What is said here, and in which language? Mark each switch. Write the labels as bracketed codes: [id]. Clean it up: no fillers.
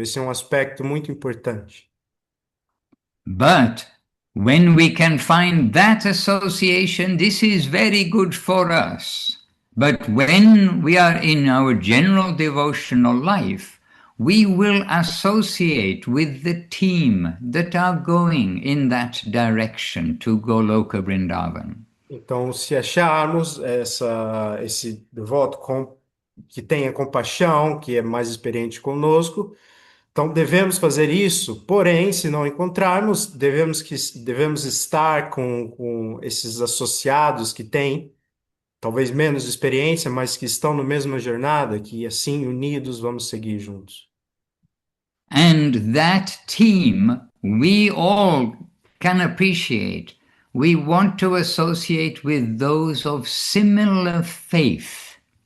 [pt] Esse é um aspecto muito importante. [en] But when we can find that association, this is very good for us. But when we are in our general devotional life, we will associate with the team that are going in that direction to Goloka Vrindavan. [pt] Então, se acharmos esse devoto que tenha compaixão, que é mais experiente conosco, então devemos fazer isso. Porém, se não encontrarmos, devemos estar com esses associados que têm talvez menos experiência, mas que estão na mesma jornada, que assim unidos vamos seguir juntos. [en] And that team we all can appreciate. We want to associate with those of similar faith.